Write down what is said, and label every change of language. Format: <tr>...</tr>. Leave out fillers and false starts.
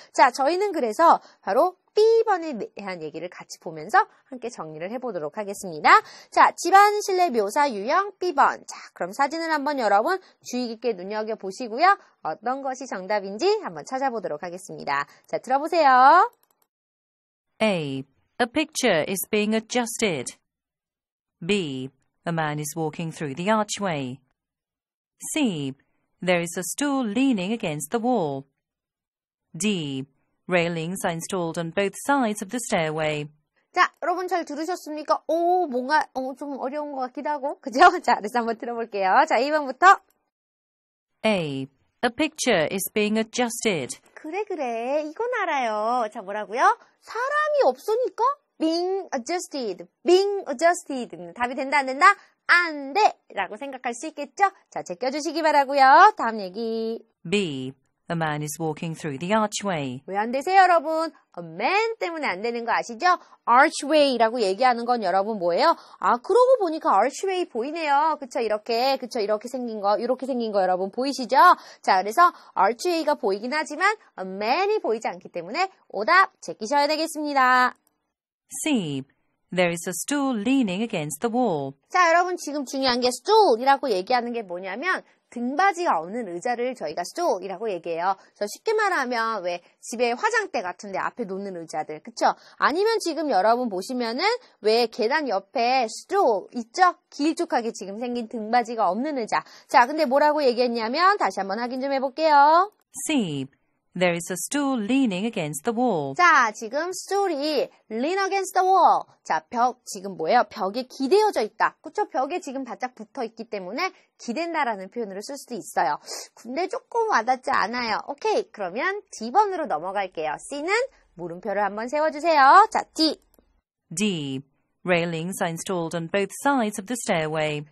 <ko>자, 저희는 그래서 바로 B번에 대한 얘기를 같이 보면서 함께 정리를 해보도록 하겠습니다. 자, 집안 실내 묘사 유형 B번. 자, 그럼 사진을 한번 여러분 주의 깊게 눈여겨보시고요. 어떤 것이 정답인지 한번 찾아보도록 하겠습니다. 자, 들어보세요.</ko> <en>A. A picture is being adjusted. B. A man is walking through the archway. C. There is a stool leaning against the wall. D. Railings are installed on both sides of the stairway.</en> <ko>자, 여러분 잘 들으셨습니까? 뭔가 좀 어려운 것 같기도 하고. 그죠? 자, 그래서 한번 들어볼게요. 자, 2번부터.</ko> <en>A. A picture is being adjusted.</en> <ko>그래. 이건 알아요. 자, 뭐라고요? 사람이 없으니까 being adjusted. 답이 된다, 안 된다? 안 돼! 라고 생각할 수 있겠죠? 자, 제껴주시기 바라고요. 다음 얘기.</ko> <en>B. A man is walking through the archway.</en> <ko>왜 안 되세요, 여러분? A man 때문에 안 되는 거 아시죠? archway라고 얘기하는 건 여러분 뭐예요? 그러고 보니까 archway 보이네요. 그쵸? 이렇게 생긴 거 여러분 보이시죠? 자, 그래서 archway가 보이긴 하지만 a man이 보이지 않기 때문에 오답 제끼셔야 되겠습니다.</ko> <en>C. There is a stool leaning against the wall.</en> <ko>자, 여러분 지금 중요한 게 stool이라고 얘기하는 게 뭐냐면 등받이가 없는 의자를 저희가 stool이라고 얘기해요. 그래서 쉽게 말하면 왜 집에 화장대 같은데 앞에 놓는 의자들, 그쵸? 아니면 지금 여러분 보시면은 왜 계단 옆에 stool 있죠? 길쭉하게 지금 생긴 등받이가 없는 의자. 자, 근데 뭐라고 얘기했냐면 다시 한번 확인 좀 해볼게요.</ko> <en>C. There is a stool leaning against the wall.</en> <ko>자, 지금 stool이 lean against the wall. 자, 지금 뭐예요? 벽에 기대어져 있다. 그쵸? 벽에 지금 바짝 붙어 있기 때문에 기댄다라는 표현으로 쓸 수도 있어요. 근데 조금 와닿지 않아요. 오케이, 그러면 D번으로 넘어갈게요. C는 물음표를 한번 세워주세요. 자, D.</ko> <en>D. Railings are installed on both sides of the stairway.</en>